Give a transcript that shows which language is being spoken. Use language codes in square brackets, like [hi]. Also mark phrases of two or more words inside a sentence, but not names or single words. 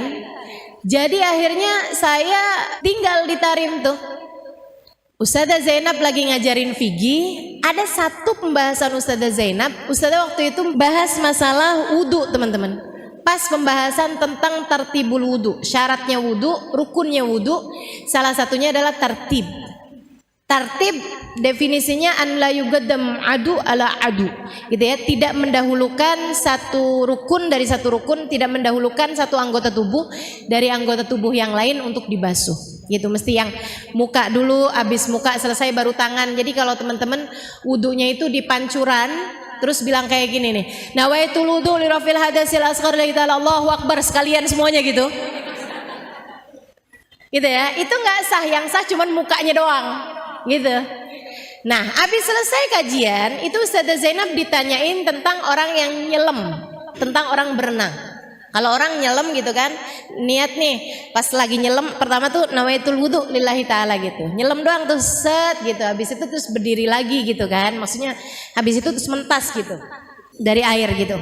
[id] Jadi akhirnya saya tinggal di Tarim tuh. Ustazah Zainab lagi ngajarin fikih. Ada satu pembahasan Ustazah Zainab. Ustazah waktu itu bahas masalah wudu teman-teman. Pas pembahasan tentang [ar] ترتيب الوضوء, [id] syaratnya wudu, rukunnya wudu, salah satunya adalah tartib. Tartib definisinya [ar] أن لا يقدم عضو على عضو, [id] gitu ya, tidak mendahulukan satu rukun dari satu rukun, tidak mendahulukan satu anggota tubuh dari anggota tubuh yang lain untuk dibasuh. Gitu, mesti yang muka dulu, habis muka selesai baru tangan. Jadi kalau teman-teman wudunya itu di pancuran, terus bilang kayak gini nih, [ar] نويت الوضوء لرفع الحدث الأصغر لله تعالى الله أكبر [id] sekalian semuanya gitu. Gitu ya, itu nggak sah, yang sah cuman mukanya doang gitu. Nah, habis selesai kajian itu Ustazah Zainab ditanyain tentang orang yang nyelam, tentang orang berenang. Kalau orang nyelam gitu kan, niat nih pas lagi nyelam pertama tuh [ar] نويت الوضوء لله تعالى [id] gitu, nyelam doang tuh set gitu, habis itu terus berdiri lagi gitu kan, maksudnya habis itu terus mentas gitu dari air gitu.